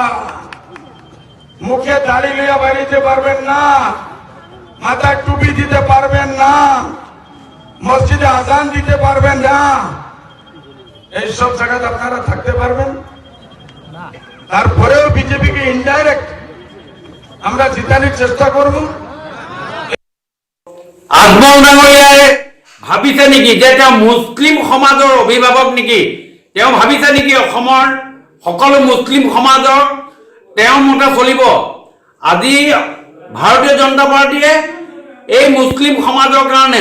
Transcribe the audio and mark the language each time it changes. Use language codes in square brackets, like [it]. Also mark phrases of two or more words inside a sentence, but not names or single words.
[bn] মুখে দাড়ি লইয়া বাইরেতে পারবেন না মাথায় টুপি দিতে পারবেন না মসজিদে আজান দিতে পারবেন না এই সব জায়গাতে আপনারা থাকতে পারবেন তারপরেও বিজেপিকে ইনডাইরেক্ট আমরা জিতানোর চেষ্টা করব [as] আজমল ডাঙৰীয়াই ভাবিছে নেকি যে তেওঁ মুছলিম সমাজৰ অভিভাৱক নেকি তেওঁ ভাবিছে নেকি অসমৰ সকলো মুছলিম সমাজৰ তেওঁ মতে চলিব আজি ভাৰতীয় জনতা পাৰ্টিয়ে এই মুছলিম সমাজৰ কাৰণে